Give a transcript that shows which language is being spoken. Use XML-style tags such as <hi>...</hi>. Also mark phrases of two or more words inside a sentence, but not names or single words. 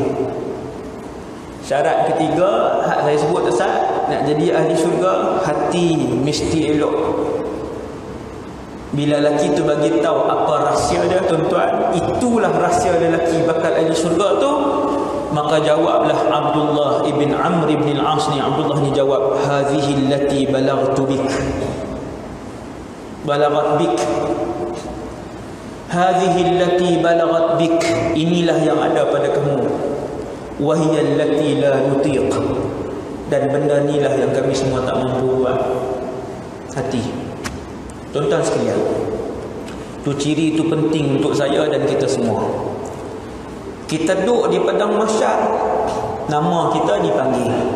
<ms>Syarat ketiga, hak saya sebut Ustaz, nak jadi ahli syurga, hati mesti elok. Bila lelaki tu bagi tahu apa rahsia dia, tuan-tuan, itulah rahsia lelaki bakal ahli syurga tu. Maka jawablah Abdullah ibn Amr ibn al-As ni, Abdullah ni jawab,</ms> <ar>هذه التي بلغت بك، بلغت بك، هذه التي بلغت بك,</ar> <ms>inilah yang ada pada kamu,</ms> <ar>وهي التي لا نطيق,</ar> <ms>dan benda inilah yang kami semua tak mampu buat. Hati. Tuan-tuan sekalian, tu ciri tu penting untuk saya dan kita semua. Kita duduk di padang mahsyar, nama kita dipanggil.</ms>